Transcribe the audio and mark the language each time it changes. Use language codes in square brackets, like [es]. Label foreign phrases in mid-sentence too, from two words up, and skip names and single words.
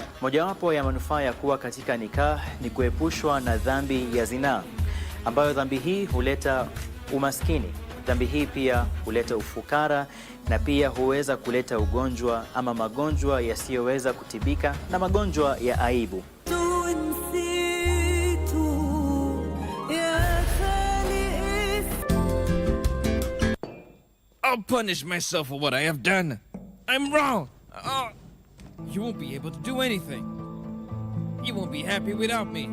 [sw] Mojawapo ya manufaa ya kuwa katika nikah ni kuepushwa na dhambi ya zinaa, ambayo dhambi hii huleta umaskini. Dhambi hii pia huleta ufukara na pia huweza kuleta ugonjwa ama magonjwa yasiyoweza kutibika na magonjwa ya aibu. [en] I'll punish myself for what I have done. I'm wrong. You won't be able to do anything. You won't be happy without me.